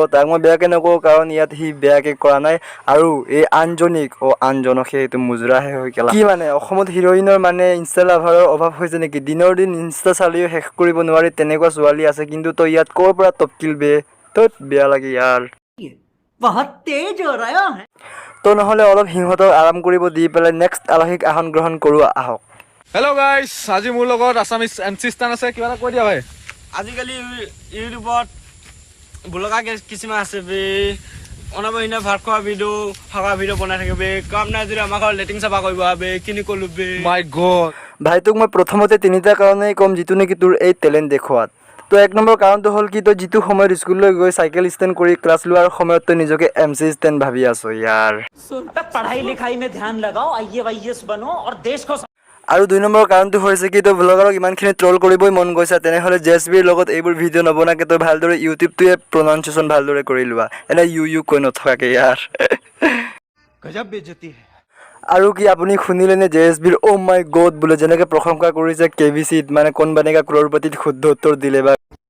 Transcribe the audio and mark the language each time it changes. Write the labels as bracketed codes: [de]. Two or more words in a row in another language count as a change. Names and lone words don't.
[as] তাক মই বেয়াকৈ নকওঁ, কাৰণ ইয়াত সি বেয়াকৈ কৰা নাই। আৰু এই আনজনক সেইটো মুজৰাহে হৈ গ'ল। কি মানে অসমত হিৰ'ইনৰ মানে ইনষ্টা লাভাৰৰ অভাৱ হৈছে নেকি? দিনৰ দিন ইনষ্টা চালিও শেষ কৰিব নোৱাৰি তেনেকুৱা ছোৱালী আছে, কিন্তু তই ইয়াত ক'ৰ পৰা টপকিল বে? তত বেয়া লাগে ইয়াৰ। [hi] बहुत तेज हो रहा है। [as] তো নহ'লে অলপ সিহঁতক আৰাম কৰিব দি পেলাই নেক্সট আলহীক আহৰণ গ্ৰহণ কৰোঁ, আহক। হেল্ল' গাইছ, আজি মোৰ লগত আছামিজ এনচিষ্টান আছে। কিবা এটা কৈ দিয়া ভাই। আজিকালি ইউটিউবত ব্লগাৰ কিছুমান আছে বে, অনাবহিনা ভাত খোৱা ভিডিঅ' থকা ভিডিঅ' বনাই থাকে বে। কাম নাই যদি আমাৰ ঘৰত লেট্ৰিন চাফা কৰিব বে, কিনি ক'লো বে। [en] my god. [as] ভাই তোক মই প্ৰথমতে তিনিটা কাৰণেই ক'ম যিটো নেকি তোৰ এই টেলেণ্ট দেখুৱাত। তো এক নম্বৰ কাৰণটো হ'ল কি, তই যিটো সময়ত স্কুললৈ গৈ [en] cycle stand [as] কৰি ক্লাছ লোৱাৰ সময়ত তই নিজকে MC ষ্টেণ্ড ভাবি আছ ইয়াৰ। [hi] पढ़ाई लिखाई में ध्यान लगाओ, IAS बनो और देश को। [as] আৰু 2 নম্বৰ কাৰণটো হৈছে কি, তই ব্লগাৰক ইমানখিনি ট্ৰল কৰিবই মন গৈছে, তেনেহ'লে জেএছবিৰ লগত এইবোৰ ভিডিঅ' নবনাকে তই ভালদৰে ইউটিউবটোৱে প্ৰনাউন্সিয়েশ্যন ভালদৰে কৰি লোৱা, এনে ইউ কৈ নথকাকে ইয়াৰ। [hi] गज़ब बेइज़्ज़ती है। [as] আৰু কি আপুনি শুনিলেনে জেএছবিৰ [en] oh my god [as] বোলে, যেনেকৈ প্ৰশংসা কৰিছে KBCত, মানে কোন বানেগা ক্ৰৰপতিত শুদ্ধ উত্তৰ দিলে বা।